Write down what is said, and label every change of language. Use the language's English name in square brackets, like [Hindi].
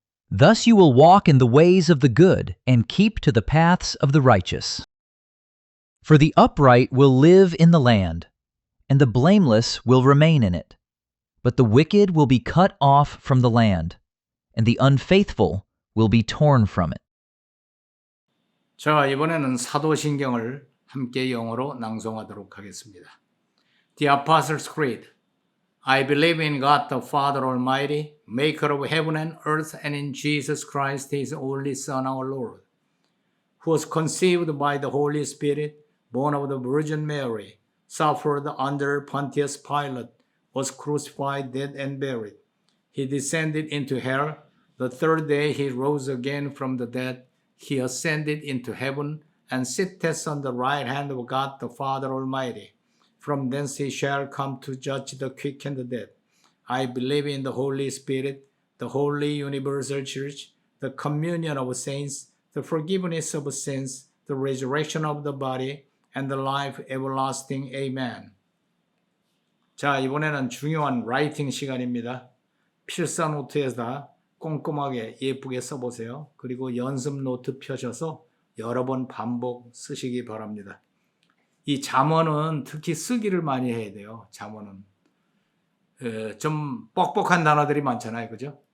[English] Thus you will walk in the ways of the good and keep to the paths of the righteous. For the upright will live in the land, and the blameless will remain in it. But the wicked will be cut off from the land, and the unfaithful will be torn from it. [Korean] 자, 이번에는 사도신경을 함께 영어로 낭송하도록 하겠습니다. [English] The Apostles' Creed. I believe in God the Father Almighty, maker of heaven and earth, and in Jesus Christ, his only Son, our Lord, who was conceived by the Holy Spirit, born of the Virgin Mary, suffered under Pontius Pilate, was crucified, dead, and buried. He descended into hell. The third day he rose again from the dead. He ascended into heaven and sitteth on the right hand of God the Father Almighty. From thence he shall come to judge the quick and the dead. I believe in the Holy Spirit, the holy universal church, the communion of saints, the forgiveness of sins, the resurrection of the body, and the life everlasting. Amen. [Korean] 자, 이번에는 중요한 라이팅 시간입니다. 필사 노트에다 꼼꼼하게 예쁘게 써보세요. 그리고 연습 노트 펴셔서 여러 번 반복 쓰시기 바랍니다. 이 잠언은 특히 쓰기를 많이 해야 돼요. 잠언은 좀 뻑뻑한 단어들이 많잖아요. 그죠?